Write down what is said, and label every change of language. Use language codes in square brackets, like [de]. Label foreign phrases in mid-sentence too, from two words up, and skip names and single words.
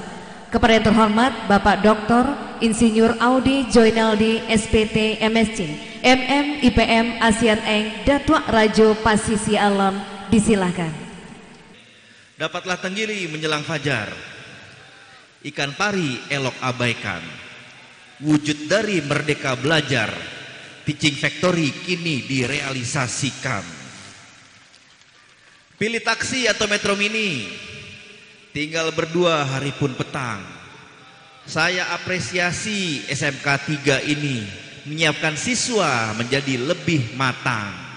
[id] Kepada yang terhormat Bapak Dr. Insinyur Audi Joinaldi SPT MSc MM IPM Asian Eng Datuk Rajo Pasisi Alam, disilahkan. Dapatlah tenggiri menjelang fajar, ikan pari elok abaikan, wujud dari merdeka belajar, [en] teaching factory [id] kini direalisasikan. Pilih taksi atau metro mini, tinggal berdua hari pun petang. Saya apresiasi SMK 3 ini menyiapkan siswa menjadi lebih matang.